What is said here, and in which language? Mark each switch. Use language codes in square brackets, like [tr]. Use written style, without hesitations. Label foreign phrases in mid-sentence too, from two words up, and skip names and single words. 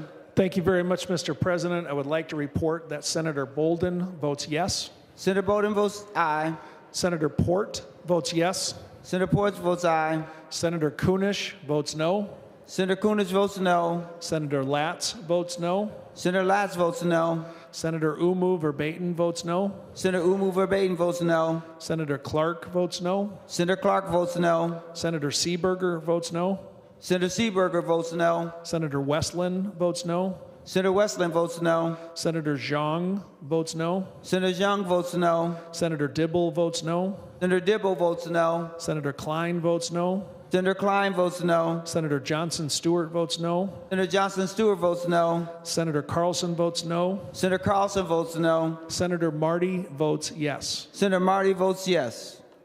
[en] Thank you very much, Mr. President. I would like to report that Senator Bolden votes yes. Senator Bolden votes aye. Senator Port votes yes. Senator Port votes aye. Senator Kunish votes no. Senator Kunish votes no. Senator Latz votes no. Senator Latz votes no. Senator Umu Verbatim votes no. Senator Umu Verbatim votes no. Senator Clark votes no. Senator Clark votes no. Senator Seeberger votes no. Senator Seeberger votes no. Senator Westland votes no. Senator Westland votes no. Senator Zhang votes no. Senator Zhang votes no. Senator Dibble votes no. Senator Dibble votes no. Senator Klein votes no. Senator Klein votes no. Senator Johnson Stewart votes no. Senator Johnson Stewart votes no. Senator Carlson votes no. Senator Carlson votes no. Senator Marty votes yes. Senator Marty votes yes.